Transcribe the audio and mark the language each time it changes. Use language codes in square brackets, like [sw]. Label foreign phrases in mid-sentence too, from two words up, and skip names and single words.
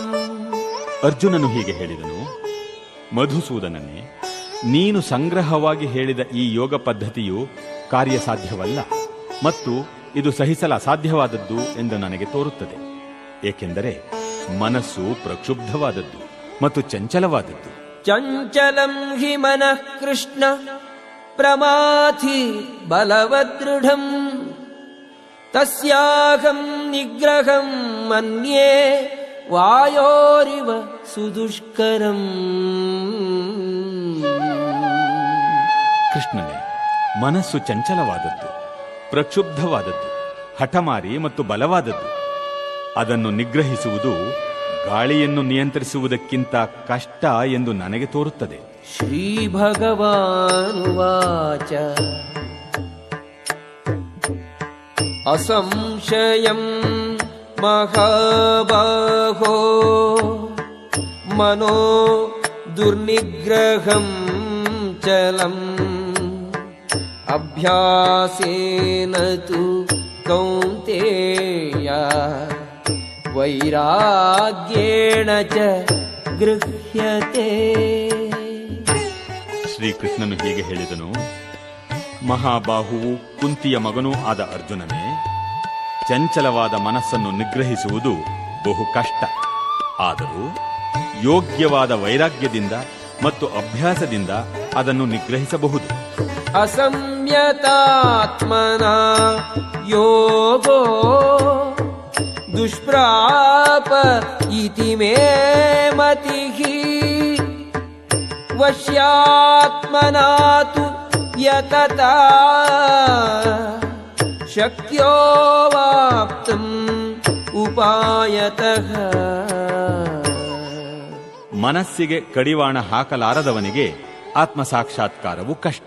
[kn] ಅರ್ಜುನನು ಹೀಗೆ ಹೇಳಿದನು, ಮಧುಸೂದನನೇ, ನೀನು ಸಂಗ್ರಹವಾಗಿ ಹೇಳಿದ ಈ ಯೋಗ ಪದ್ಧತಿಯು ಕಾರ್ಯಸಾಧ್ಯವಲ್ಲ ಮತ್ತು ಇದು ಸಹಿಸಲು ಅಸಾಧ್ಯವಾದದ್ದು ಎಂದು ನನಗೆ ತೋರುತ್ತದೆ. ಏಕೆಂದರೆ ಮನಸ್ಸು ಪ್ರಕ್ಷುಬ್ಧವಾದದ್ದು ಮತ್ತು ಚಂಚಲವಾದದ್ದು. [sa] ಚಂಚಲಂ ಹಿ ಮನಃ ಕೃಷ್ಣ ಪ್ರಮಾಥಿ ಬಲವದೃಢಂ ತಸ್ಯಾಹಂ ನಿಗ್ರಹಂ ಮನ್ಯೇ ವಾಯೋರಿವ ಸುದುಷ್ಕರಂ. [kn] ಕೃಷ್ಣನೇ, ಮನಸ್ಸು ಚಂಚಲವಾದದ್ದು, ಪ್ರಕ್ಷುಬ್ಧವಾದದ್ದು, ಹಠಮಾರಿ ಮತ್ತು ಬಲವಾದದ್ದು. ಅದನ್ನು ನಿಗ್ರಹಿಸುವುದು ಗಾಳಿಯನ್ನು ನಿಯಂತ್ರಿಸುವುದಕ್ಕಿಂತ ಕಷ್ಟ ಎಂದು ನನಗೆ ತೋರುತ್ತದೆ. [sa] ಶ್ರೀ ಭಗವಾನುವಾಚ ಅಸಂಶಯಂ ಮಹಾಬಾಹೋ ಮನೋ ದುರ್ನಿಗ್ರಹಂ ಚಲಂ ಅಭ್ಯಾಸೇನ ತು ಕೌಂತೇಯ ವೈರಾಗ್ಯೇಣ ಚ ಗೃಹ್ಯತೆ. [kn] ಶ್ರೀಕೃಷ್ಣನು ಹೀಗೆ ಹೇಳಿದನು, ಮಹಾಬಾಹುವು ಕುಂತಿಯ ಮಗನೂ ಆದ ಅರ್ಜುನನೇ, ಚಂಚಲವಾದ ಮನಸ್ಸನ್ನು ನಿಗ್ರಹಿಸುವುದು ಬಹು ಕಷ್ಟ. ಆದರೂ ಯೋಗ್ಯವಾದ ವೈರಾಗ್ಯದಿಂದ ಮತ್ತು ಅಭ್ಯಾಸದಿಂದ ಅದನ್ನು ನಿಗ್ರಹಿಸಬಹುದು. [sa] ಅಸಂಯತಾತ್ಮನ ಯೋಗೋ ದುಷ್ಪ್ರಾಪ ಇತಿ ಮೇ ಮತಿಃ ವಶ್ಯಾತ್ಮನಾ ತು ಯತತಾ ಶಕ್ಯೋ ವಾಪ್ತುಂ ಉಪಾಯತಃ. [kn] ಮನಸ್ಸಿಗೆ ಕಡಿವಾಣ ಹಾಕಲಾರದವನಿಗೆ ಆತ್ಮಸಾಕ್ಷಾತ್ಕಾರವು ಕಷ್ಟ.